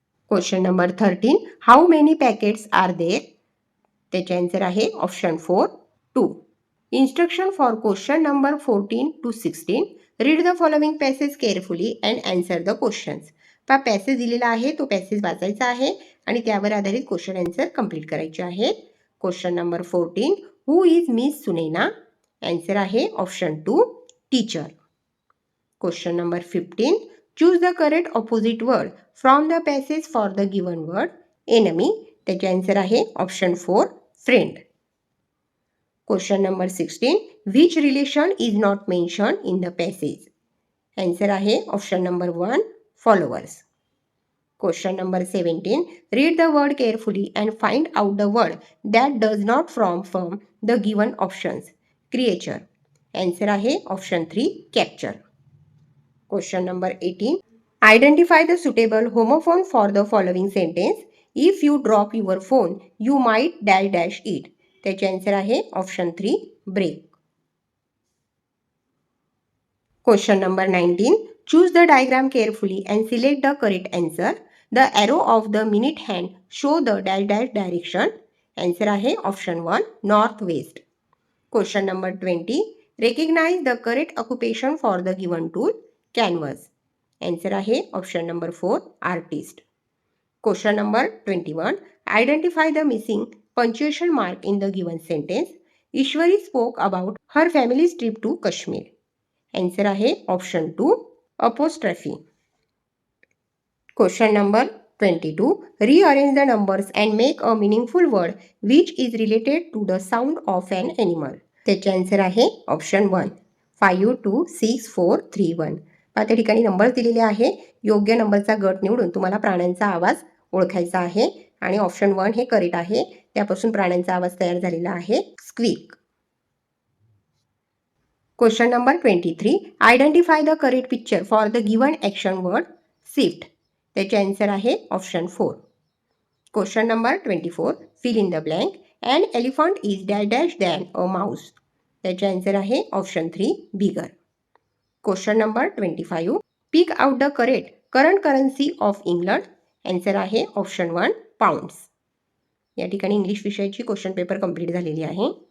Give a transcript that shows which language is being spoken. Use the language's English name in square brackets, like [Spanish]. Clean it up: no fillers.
[English] Question number 13 how many packets are there. त्याचे answer आहे option 4 2. Instruction for question number 14 to 16. Read the following passage carefully and answer the questions. [Marathi] Passage दिलेला आहे तो passage वाचायचा आहे आणि त्यावर आधारित क्वेश्चन आन्सर कंप्लीट करायचे आहेत. [English] Question number 14 who is miss Sunaina. Answer आहे option 2 teacher. Question number 15 choose the correct opposite word from the passage for the given word. Enemy. त्याचे answer आहे option 4 friend. Question number 16 which relation is not mention in the passage. Answer आहे option number 1 followers. Question number 17 read the word carefully and find out the word that does not from the given options. Creature. Answer आहे option 3 capture. Question number 18 identify the suitable homophone for the following sentence. If you drop your phone you might dash dash it. त्याचे answer आहे option 3 break. Question number 19 choose the diagram carefully and select the correct answer. The arrow of the minute hand show the dash dash direction. Answer आहे option 1 north west. Question number 20 recognise the correct occupation for the given tool. Canvas. Answer आहे option number 4 artist. Question number 21 identify the missing punctuation mark in the given sentence. Ishwari spoke about her family's trip to Kashmir. Answer आहे option 2 apostrophe. Question number 22 rearrange the numbers and make a meaningful word which is related to the sound of an animal. त्याचे answer आहे option 1 5 2 6 4 3 1. [Marathi] त्या ठिकाणी number दिलेले आहे. योग्य नंबरचा गट निवडून तुम्हाला प्राण्यांचा आवाज ओळखायचा आहे आणि ऑप्शन 1 हे करेक्ट आहे. त्यापासून प्राण्यांचा आवाज तयार झालेला आहे squeak. [English] Question number 23 identify the correct picture for the given action word shift. त्याचे answer आहे option 4. Question number 24 fill in the blank. An elephant is dash dash than a mouse. त्याचे answer आहे option 3 bigger. Question number 25 pick out the current currency of England. Answer आहे option 1 pounds. [Marathi] या ठिकाणी English विषयाची question paper complete झालेली आहे.